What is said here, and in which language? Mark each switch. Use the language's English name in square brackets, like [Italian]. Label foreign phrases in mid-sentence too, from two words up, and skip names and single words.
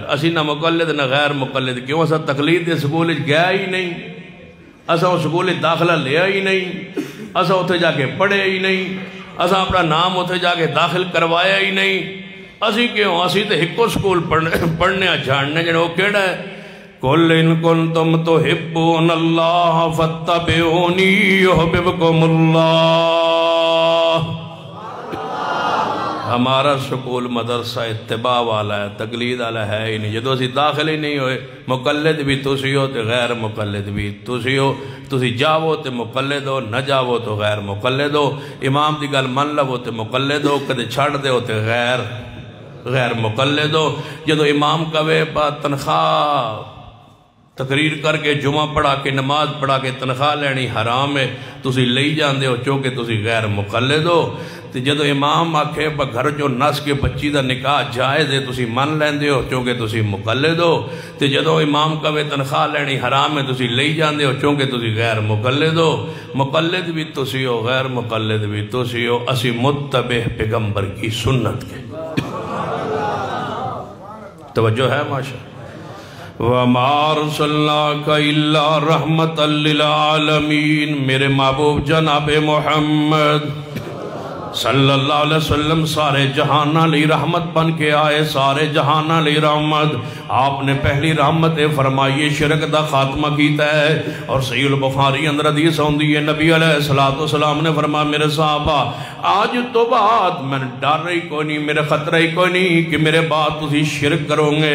[Punjabi] اسی نہ مقلد نہ غیر مقلد، کیوں اسا تقلید دے سکول گیا ہی نہیں، اسا وہ سکول داخلہ لیا ہی نہیں، اسا اتھے جا کے پڑھے ہی نہیں، اسا اپنا نام اتھے جا کے داخل کروایا ہی نہیں۔ اسی کیوں؟ اسی تے ہکو سکول پڑھنے جھاننے جنہوں وہ کیڑا ہے [Arabic] قُلْ إِن كُنْتُمْ تُحِبُّونَ اللَّهَ فَاتَّبِعُونِي يُحْبِبْكُمُ اللَّهُ۔ [Urdu] ہمارا سکول مدرسہ اتباع والا ہے، تقلید والا ہے ہی نہیں۔ [Punjabi] جدو اسی داخل ہی نہیں ہوئے، مقلد بھی تسی ہو تے غیر مقلد بھی تسی ہو، تسی جاؤ تے مقلد ہو، نہ جاؤ تو غیر مقلد ہو۔ امام دی گل من لو تے مقلد ہو، کدے چھڑ دے ہو تے غیر مقلد ہو۔ جدو امام کہے با تنخواہ تقریر کر کے جمعہ پڑھا کے نماز پڑھا کے تنخواہ لینی حرام ہے، تسی لئی جاندے ہو چونکہ تسی غیر مقلد ہو۔ تے جدو امام آکھے با گھر جو نس کے بچی دا نکاح جائز ہے تسی من لیندے ہو چونکہ تسی مقلد ہو۔ تے جدو امام کہے تنخواہ لینی حرام ہے تسی لئی جاندے ہو چونکہ تسی غیر مقلد ہو۔ مقلد بھی تسی ہو، غیر مقلد بھی تسی ہو، اسی متبع پیغمبر کی سنت کے۔ [Urdu] توجہ ہے [Arabic] ماشاء وَمَا أَرْسَلْنَاكَ إِلَّا رَحْمَةً لِلْعَالَمِينَ۔ [Punjabi] میرے محبوب جناب محمد [Arabic] صلی اللہ علیہ وسلم [Punjabi] سارے جہانہ لی رحمت بن کے آئے، سارے جہانہ لی رحمت۔ آپ نے پہلی رحمت فرمائی شرک دا خاتمہ کیتا ہے، اور صحیح البخاری اندر حدیث ہوندی ہے نبی [Arabic] علیہ السلام [Punjabi] نے فرمایا میرے صحابہ آج تو بعد میں ڈر رہی کوئی نہیں، میرے خطرہ ہی کوئی نہیں کہ میرے بعد تسی شرک کرو گے۔